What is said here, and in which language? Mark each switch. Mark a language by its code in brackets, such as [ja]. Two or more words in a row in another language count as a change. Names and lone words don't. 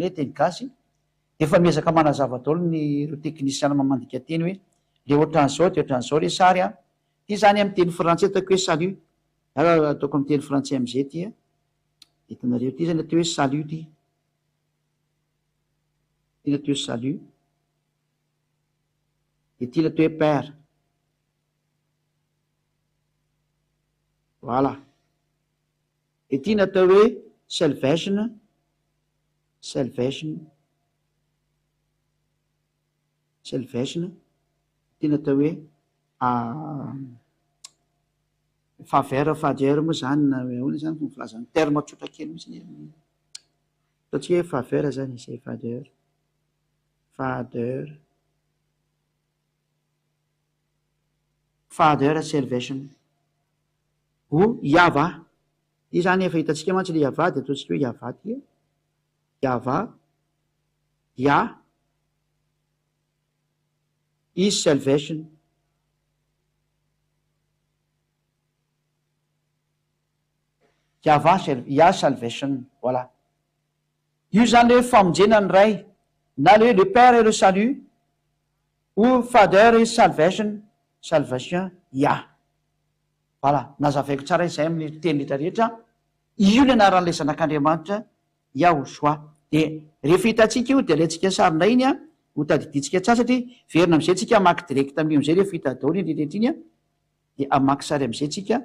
[mg] hoe teny gasy efa miezaka manazava daholo ny ro teknisiana mamandika teny hoe le ohatran'izao de ohatran'izao le sary a ty zany amy teny frantsay ataoko hoe salut ataoko amy teny frantsay am'izay ty a hitanareo ty zany atao hoe salut ty ty natao hoe salut de ty natao hoe père voilà de ty natao hoe salvation ty natao hoe faveur fader moa zany na ona zany fo filazany terme tsotra kely mihitsy ataotsika hoe faveur zany izay [en] fader salvation [mg] o iava ty zany efa hitatsika mantsy le iava de ataotsika hoe iava ty Yahva, [en] Yah is salvation. Yahva, Yah salvation. [mg] Voilà. Io zany le famonjena ny ray, na [fr] le père et le salut, ou father et salvation, salvation, [mg] Yah. Voilà, nazavaiko tsara izay amin'ny teny rehetrarehetra. Io le anaran'ilay zanak'Andriamanitra, Yahoshua. De rehefa hitantsika io, de alantsika sarina iny a, ho tadiditsika tsara satria verina am'izay tsika amaky direct amin'izay rehefa hita daholo iny rehetra iny a, de amaky sary am'izay tsika.